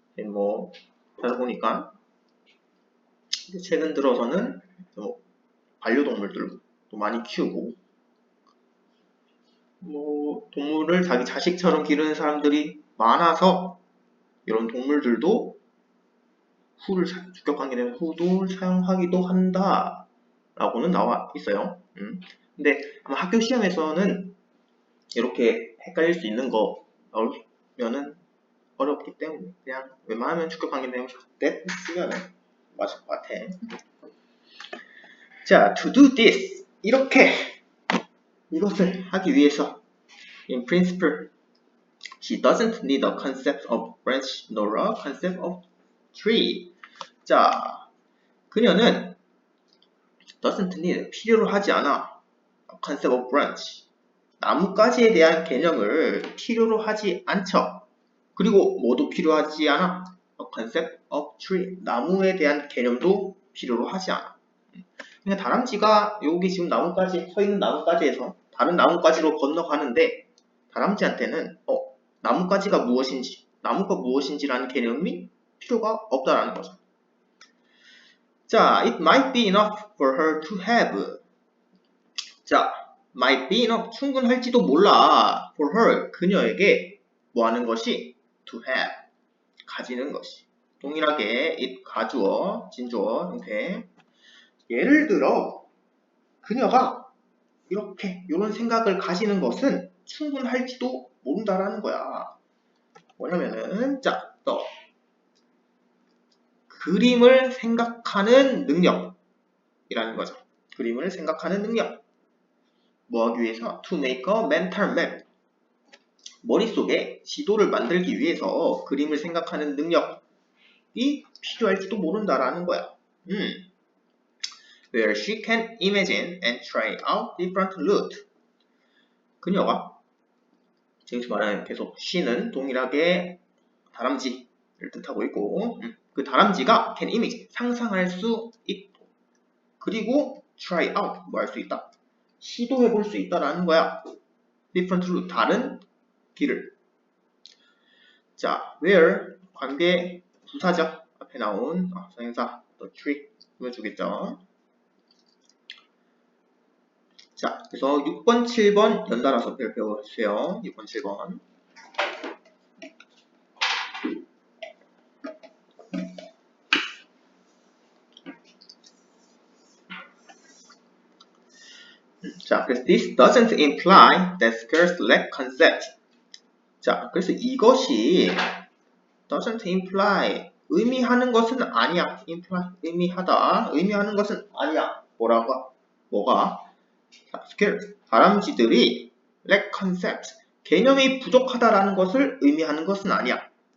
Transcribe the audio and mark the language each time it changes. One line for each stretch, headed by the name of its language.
Korean: 뭐 찾아보니까 최근 들어서는 반려동물들도 많이 키우고 동물을 자기 자식처럼 기르는 사람들이 많아서 이런 동물들도 who를 주격관계되는 who도 사용하기도 한다 라고는 나와 있어요. 근데 아마 학교 시험에서는 이렇게 헷갈릴 수 있는 거 나오면은 어렵기 때문에 그냥 웬만하면 주격관계되는 that 쓰면 맞을 것 같아.
English: 자, to do this,
Korean: 이것을 하기 위해서
English: in principle she doesn't need a concept of branch nor a concept of tree.
Korean: 자, 그녀는
English: doesn't need,
Korean: 필요로 하지 않아.
English: a concept of branch,
Korean: 나뭇가지에 대한 개념을 필요로 하지 않죠. 그리고 뭐도 필요하지 않아?
English: a concept of tree,
Korean: 나무에 대한 개념도 필요로 하지 않아. 그러니까 다람쥐가 여기 지금 나뭇가지, 서 있는 나뭇가지에서 다른 나뭇가지로 건너가는데 다람쥐한테는 나뭇가지가 무엇인지, 나무가 무엇인지라는 개념이 필요가 없다라는 거죠.
English: 자, it might be enough for her to have.
Korean: 자,
English: might be enough,
Korean: 충분할지도 몰라.
English: for her,
Korean: 그녀에게 뭐 하는 것이?
English: to have,
Korean: 가지는 것이. 동일하게 it, 가주어, 진주어 형태. 예를 들어 그녀가 이런 생각을 가지는 것은 충분할지도 모른다라는 거야. 뭐냐면은 자, 그림을 생각하는 능력이라는 거죠. 그림을 생각하는 능력. 뭐 하기 위해서?
English: to make a mental map.
Korean: 머릿속에 지도를 만들기 위해서 그림을 생각하는 능력이 필요할지도 모른다라는 거야.
English: Where she can imagine and try out different routes.
Korean: 그녀가 지금 말하는 계속 she는 동일하게 다람쥐를 뜻하고 있고 그 다람쥐가
English: can imagine,
Korean: 상상할 수 있고 그리고
English: try out,
Korean: 뭐 할 수 있다? 시도해 볼 수 있다라는 거야.
English: different route,
Korean: 다른 길을. 자, where 관계 부사죠. 앞에 나온 상행사 the tree 보여주겠죠. 자, 그래서 6번, 7번 연달아서 배워주세요. 6번, 7번.
English: 자, 그래서 this doesn't imply that skills lack concept.
Korean: 자, 그래서 이것이
English: doesn't imply
Korean: 의미하는 것은 아니야.
English: imply
Korean: 의미하는 것은 아니야. 뭐가? 자, skills 다람쥐들이
English: lack concept
Korean: 개념이 부족하다라는 것을 의미하는 것은 아니야.